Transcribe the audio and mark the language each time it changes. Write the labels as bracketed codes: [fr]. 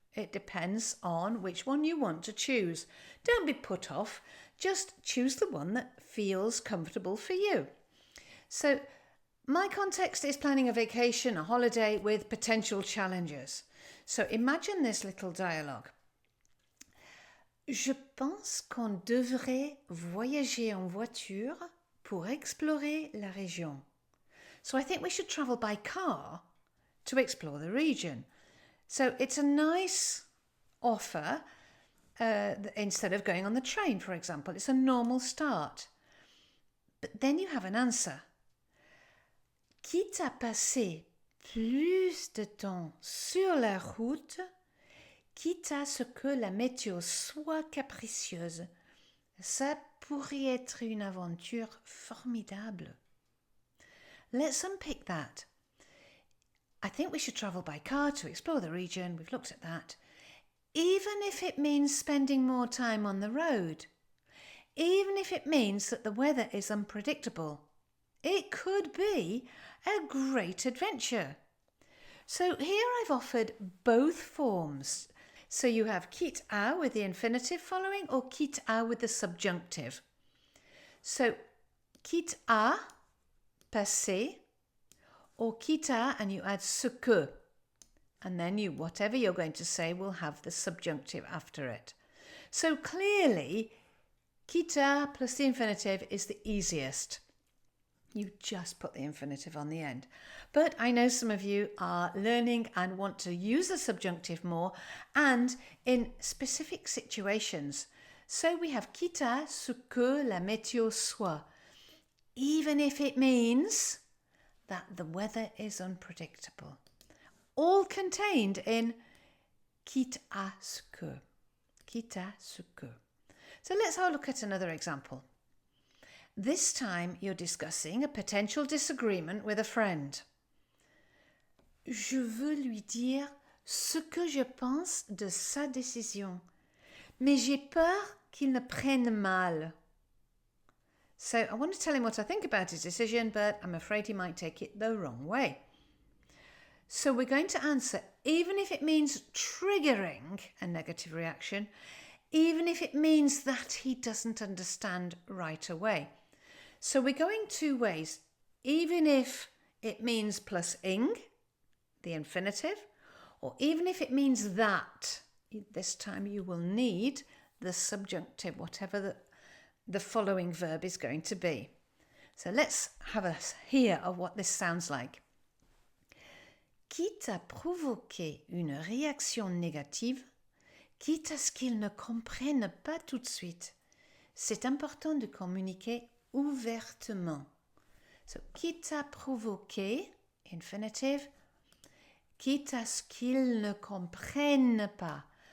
[en] It depends on which one you want to choose. Don't be put off, just choose the one that feels comfortable for you. So my context is planning a vacation, a holiday with potential challenges. So imagine this little dialogue. [fr] Je pense qu'on devrait voyager en voiture pour explorer la région. [en] So I think we should travel by car to explore the region. So it's a nice offer instead of going on the train, for example. It's a normal start. But then you have an answer. [fr] Quitte à passer plus de temps sur la route, quitte à ce que la météo soit capricieuse, ça pourrait être une aventure formidable. [en] Let's unpick that. I think we should travel by car to explore the region. We've looked at that. Even if it means spending more time on the road. Even if it means that the weather is unpredictable. It could be a great adventure. So here I've offered both forms. So you have quitte à with the infinitive following or quitte à with the subjunctive. [fr] So quitte à, passer, or quitte à [en] and you add [fr] ce que. [en] And then whatever you're going to say will have the subjunctive after it. So clearly, quitte à plus the infinitive is the easiest. You just put the infinitive on the end. But I know some of you are learning and want to use the subjunctive more and in specific situations. So we have [fr] quitte à ce que la météo soit. [en] Even if it means that the weather is unpredictable. All contained in [fr] quitte à ce que. Quitte à ce que. [en] So let's have a look at another example. This time you're discussing a potential disagreement with a friend. [fr] Je veux lui dire ce que je pense de sa décision, mais j'ai peur qu'il ne prenne mal. [en] So I want to tell him what I think about his decision, but I'm afraid he might take it the wrong way. So we're going to answer, even if it means triggering a negative reaction, even if it means that he doesn't understand right away. So we're going two ways, even if it means plus ing, the infinitive, or even if it means that. This time you will need the subjunctive, whatever the following verb is going to be. So let's have a hear of what this sounds like. [fr] Quitte à provoquer une réaction négative, quitte à ce qu'il ne comprenne pas tout de suite, c'est important de communiquer ouvertement. So, quitte à provoquer, infinitive, quitte à ce qu'il ne comprenne pas.